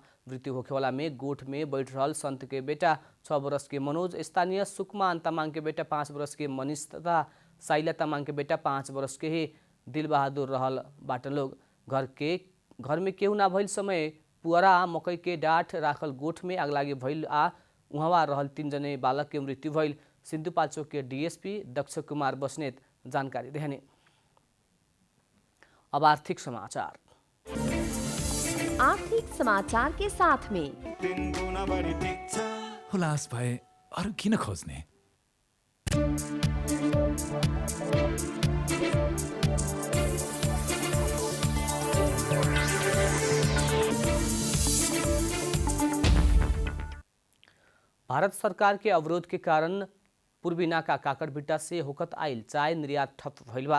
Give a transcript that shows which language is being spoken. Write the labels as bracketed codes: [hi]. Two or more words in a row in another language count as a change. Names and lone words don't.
[bho] मृत्यु होखेवाला में गोठ में बैठ रहल संत के बेटा 6 वर्ष के मनोज, स्थानीय सुकमान तमाङ के बेटा 5 वर्ष के मनीष तथा साइला तमाङ के बेटा 5 वर्ष के ही दिलबहादुर रहल बाटन लोग। घर में केहू ना भइल समय पुअरा मकई के डाँठ राखल गोठ में आगलागी भइल आ उहाँ रहल 3 जने बालक के मृत्यु भइल सिन्धुपाल्चोक के डीएसपी दक्ष कुमार बस्नेत जानकारी देहने। अब आर्थिक समाचार। आर्थिक समाचार के साथ में [ne] हुलास भए अरू किन खोज्ने? [bho] भारत सरकार के अवरोध के कारण पूर्वी नाका काकड़भिट्टा से होकत आइल चाय निर्यात ठप भइल बा।